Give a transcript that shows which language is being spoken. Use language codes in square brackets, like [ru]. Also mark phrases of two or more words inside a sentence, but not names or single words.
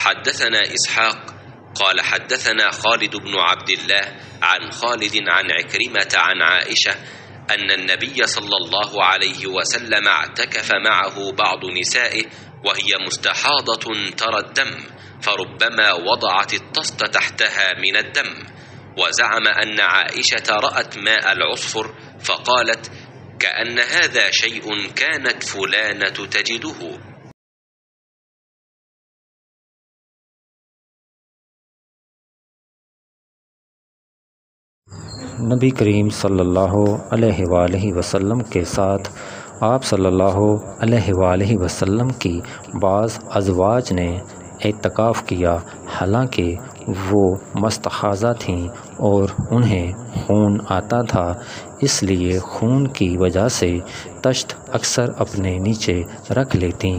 [ar] حدثنا إسحاق قال حدثنا خالد بن عبد الله عن خالد عن عكرمة عن عائشة أن النبي صلى الله عليه وسلم اعتكف معه بعض نسائه وهي مستحاضة ترى الدم فربما وضعت الطست تحتها من الدم وزعم أن عائشة رأت ماء العصفر فقالت كأن هذا شيء كانت فلانة تجده. [ur] نبی کریم [ar] صلی اللہ علیہ وسلم [ur] کے ساتھ آپ صلی اللہ [ar] علیہ وسلم [ur] کی بعض ازواج نے اعتکاف کیا، حالانکہ وہ مستحاضہ تھیں اور انہیں خون آتا تھا، اس لیے خون کی وجہ سے طشت اکثر اپنے نیچے رکھ لیتیں.